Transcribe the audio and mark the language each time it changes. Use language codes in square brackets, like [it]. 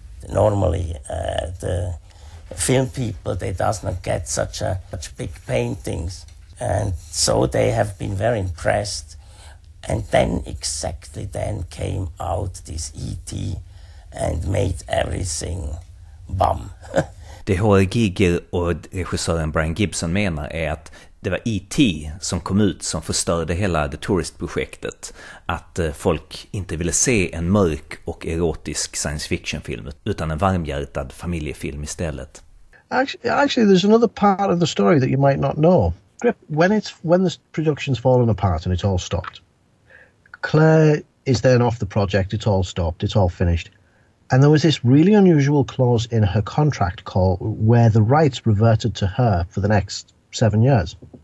[en] Normally, the film people, they does not get such big paintings, and so they have been very impressed. And then came out this E.T. and made everything bum. [sv] Det H.R. Giger och regissören Brian Gibson menar är att det var E.T. som kom ut som förstörde hela The Tourist-projektet. Att folk inte ville se en mörk och erotisk science fiction-film utan en varmhjärtad familjefilm istället. [en] Actually, there's another part of the story that you might not know. When the production's fallen apart and it's all stopped, Claire is then off the project, it's all stopped, it's all finished. And there was this really unusual clause in her contract where the rights reverted to her for the next 7 years.